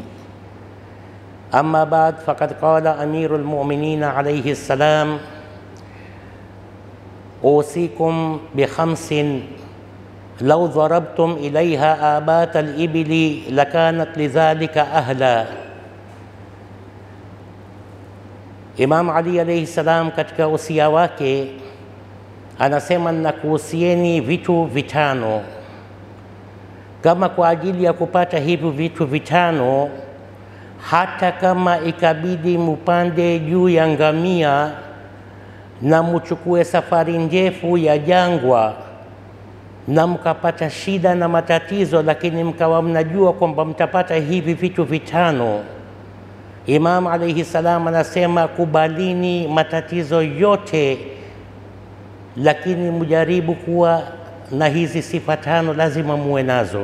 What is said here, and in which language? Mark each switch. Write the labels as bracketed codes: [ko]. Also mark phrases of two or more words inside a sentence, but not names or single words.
[ar] أما بعد، فقد قال أمير المؤمنين عليه السلام: أوصيكم بخمس لو ضربتم إليها آبات الإبل لكانت لذلك أهلا. [sw] Imam Ali [ar] عليه السلام [sw] katika usia wake anasema, nakuhusieni vitu vitano. Kama kwa ajili ya kupata hivyo vitu vitano, hata kama ikabidi mupande juu ya ngamia na muchukue safari ndefu ya jangwa na mkapata shida na matatizo, lakini mkawa mnajua kwamba mtapata hivi vitu vitano, Imam [ar] عليه السلام [sw] anasema, kubalini matatizo yote, lakini mujaribu kuwa na hizi sifa tano, lazima muwe nazo.